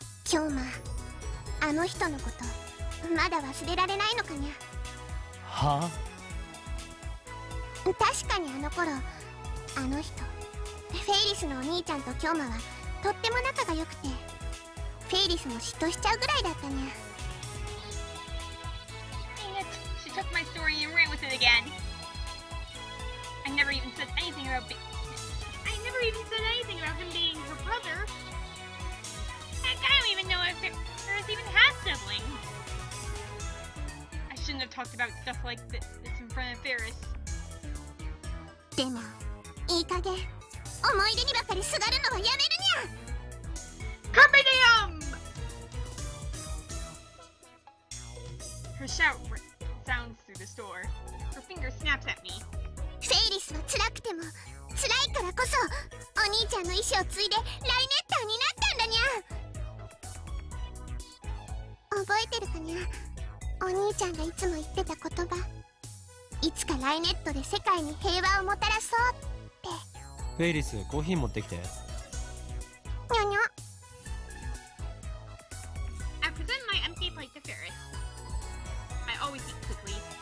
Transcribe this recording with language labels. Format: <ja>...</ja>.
<ja>今日もあの人のことまだ忘れられないのかにゃ。はあ？確かにあの頃、あの人フェイリスのお兄ちゃんとキョウマはとっても仲が良くて、フェイリスも嫉妬しちゃうぐらいだったにゃ。</ja> <en>Dang it. She took my story and ran with it again. I never even said anything about him being her brother. Heck, I don't even know if Ferris even has siblings. I shouldn't have talked about stuff like this in front of Ferris.</en> <ja>でもいい加減思い出にばかりすがるのはやめるにゃ。</ja> <la>Carpe diem!</la> <en>Her shout sounds through the store. Her finger snaps at me.</en> <ja>フェイリスは辛くても辛いからこそお兄ちゃんの意志を継いでライネッターになったんだにゃ。覚えてるかにゃ。お兄ちゃんがいつも言ってた言葉、いつかライネットで世界に平和をもたらそうって。フェイリス、コーヒー持ってきて。にゃにゃ。</ja> <en>I present my empty plate to Ferris. I always eat quickly.</en>